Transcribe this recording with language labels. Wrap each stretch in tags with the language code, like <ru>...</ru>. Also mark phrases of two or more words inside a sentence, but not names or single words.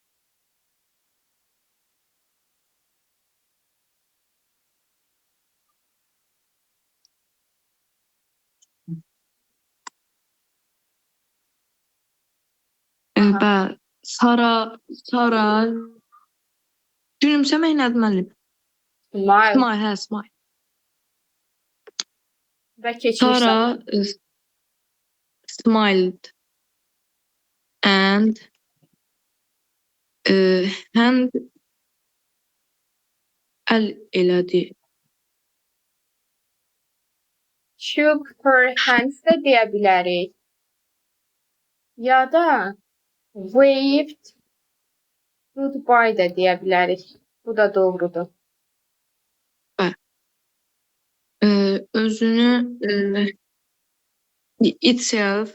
<az>Bəli. Sara gülümsəmək nədir müəllim?</az> <en>Smile. Smile, hə, smile.</en> <az>Və keçmiş</az> <en>Sara smiled and hand</en> <az>əl elədi.</az> <en>shook her hands</en> <az>da deyə bilərik. Ya da</az> <en>waved goodbye</en> <az>da deyə bilərik. Bu da doğrudur. Özünü itself,</az>